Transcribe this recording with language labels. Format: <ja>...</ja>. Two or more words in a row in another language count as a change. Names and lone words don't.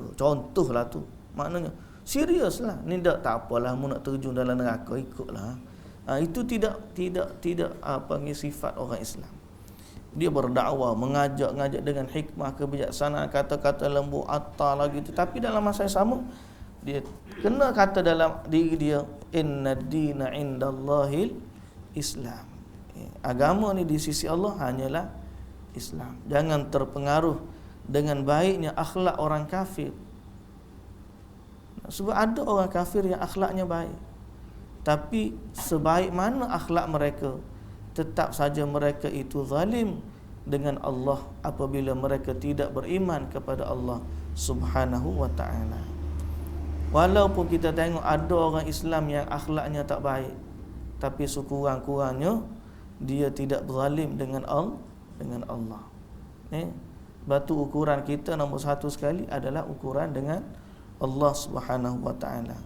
<ms>Contohlah tu, maknanya serius lah, ni tak apalah, mu nak terjun dalam neraka, ikutlah. Itu tidak panggil sifat orang Islam. Dia berdakwah, mengajak dengan hikmah, kebijaksanaan, kata-kata lembut, atar lagi tu. Tapi dalam masa yang sama, dia kena kata dalam diri dia,</ms> <ar>إن الدين عند الله الإسلام.</ar> <ms>Agama ni di sisi Allah hanyalah Islam. Jangan terpengaruh dengan baiknya akhlak orang kafir. Sebab ada orang kafir yang akhlaknya baik, tapi sebaik mana akhlak mereka, tetap saja mereka itu zalim dengan Allah apabila mereka tidak beriman kepada Allah</ms> <ar>سبحانه وتعالى.</ar> <ms>Walaupun kita tengok ada orang Islam yang akhlaknya tak baik, tapi sekurang-kurangnya dia tidak zalim dengan Allah. Batu ukuran kita nombor satu sekali adalah ukuran dengan Allah</ms> <ar>سبحانه وتعالى.</ar>